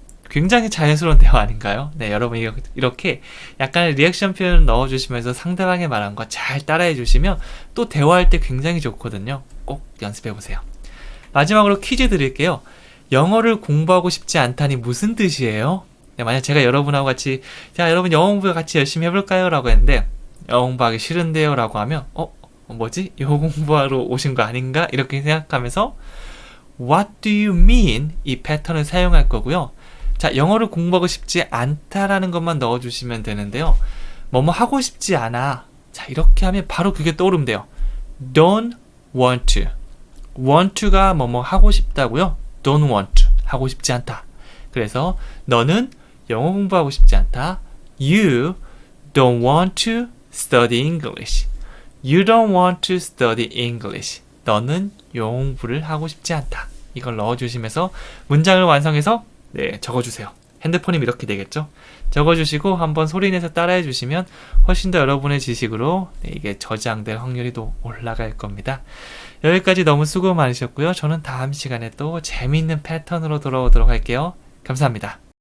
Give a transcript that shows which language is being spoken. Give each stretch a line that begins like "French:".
Korean: 굉장히 자연스러운 대화 아닌가요? 네, 여러분 이렇게 약간의 리액션 표현을 넣어주시면서 상대방의 말한 거 잘 따라해 주시면 또 대화할 때 굉장히 좋거든요. 꼭 연습해 보세요. 마지막으로 퀴즈 드릴게요. 영어를 공부하고 싶지 않다니 무슨 뜻이에요? 네, 만약 제가 여러분하고 같이 자, 여러분 영어 공부 같이 열심히 해볼까요? 라고 했는데 영어 공부하기 싫은데요? 라고 하면 뭐지? 영어 공부하러 오신 거 아닌가? 이렇게 생각하면서
English: What do you mean?
Korean: 이 패턴을 사용할 거고요. 자, 영어를 공부하고 싶지 않다라는 것만 넣어주시면 되는데요. 뭐뭐 하고 싶지 않아. 자, 이렇게 하면 바로 그게 떠오르면 돼요.
English: Don't want to.
Korean: want to가 뭐뭐 하고 싶다고요.
English: don't want to.
Korean: 하고 싶지 않다. 그래서 너는 영어 공부하고 싶지 않다.
English: You don't want to study English. You don't want to study English.
Korean: 너는 영어 공부를 하고 싶지 않다. 이걸 넣어주시면서 문장을 완성해서 적어주세요. 핸드폰이면 이렇게 되겠죠? 적어주시고 한번 소리내서 따라해 주시면 훨씬 더 여러분의 지식으로 이게 저장될 확률이 또 올라갈 겁니다. 여기까지 너무 수고 많으셨고요. 저는 다음 시간에 또 재미있는 패턴으로 돌아오도록 할게요. 감사합니다.